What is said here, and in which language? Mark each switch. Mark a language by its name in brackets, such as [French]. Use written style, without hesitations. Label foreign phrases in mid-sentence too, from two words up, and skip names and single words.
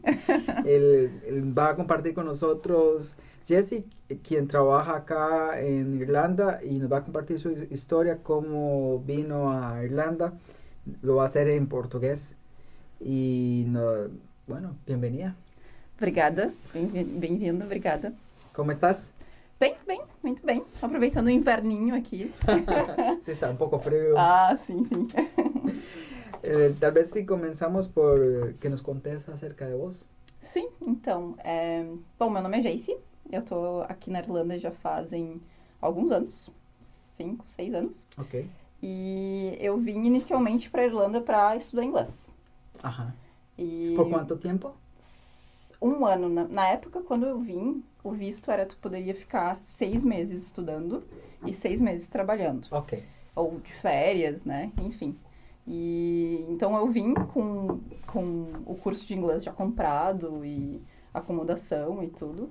[Spanish] Él va a compartir con nosotros Jesse, quien trabaja acá en Irlanda y nos va a compartir su historia, cómo vino a Irlanda. Lo va a hacer en português. Bueno, bienvenida. [Portuguese] Obrigada, bem-vindo, obrigada. [Spanish] ¿Cómo estás? [Portuguese] Bem, muito bem. Aproveitando o inverninho aqui. [Spanish] Sí, está un poco frío. [Portuguese] Ah, sim. [Spanish] Tal vez si comenzamos por que nos contes acerca de vos. [Portuguese] Sim, então, bom, meu nome é Jace, eu tô aqui na Irlanda já fazem alguns anos, 5, 6 anos. Ok. E eu vim inicialmente pra Irlanda pra estudar inglês. [Spanish] Ajá. [Portuguese] E [Spanish] ¿Por cuánto tiempo? [Portuguese] Um ano. Na época, quando eu vim, o visto era tu poderia ficar 6 meses estudando e 6 meses trabalhando. Ok. Ou de férias, né? Enfim. E então eu vim com o curso de inglês já comprado e acomodação e tudo.